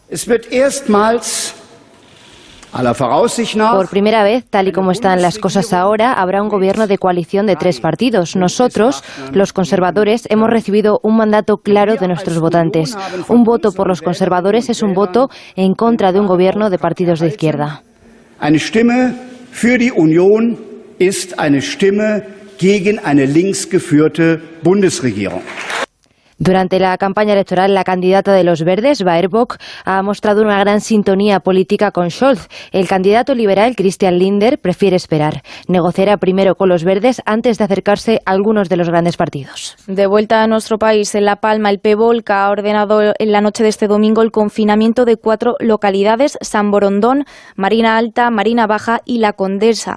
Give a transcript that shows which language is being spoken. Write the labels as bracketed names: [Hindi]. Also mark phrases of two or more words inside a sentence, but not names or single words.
[Spanish] Por primera vez, tal y como están las cosas ahora, habrá un gobierno de coalición de tres partidos. Nosotros, los conservadores, hemos recibido un mandato claro de nuestros votantes. Un voto por los conservadores es un voto en contra de un gobierno de partidos de izquierda. [German] Eine Stimme für die Union ist eine Stimme gegen eine links geführte Bundesregierung. [Spanish] Durante la campaña electoral, la candidata de los Verdes, Baerbock, ha mostrado una gran sintonía política con Scholz. El candidato liberal, Christian Lindner, prefiere esperar. Negociará primero con los Verdes antes de acercarse a algunos de los grandes partidos. De vuelta a nuestro país, en La Palma, el PEVOLCA ha ordenado en la noche de este domingo el confinamiento de 4 localidades: San Borondón, Marina Alta, Marina Baja y La Condesa.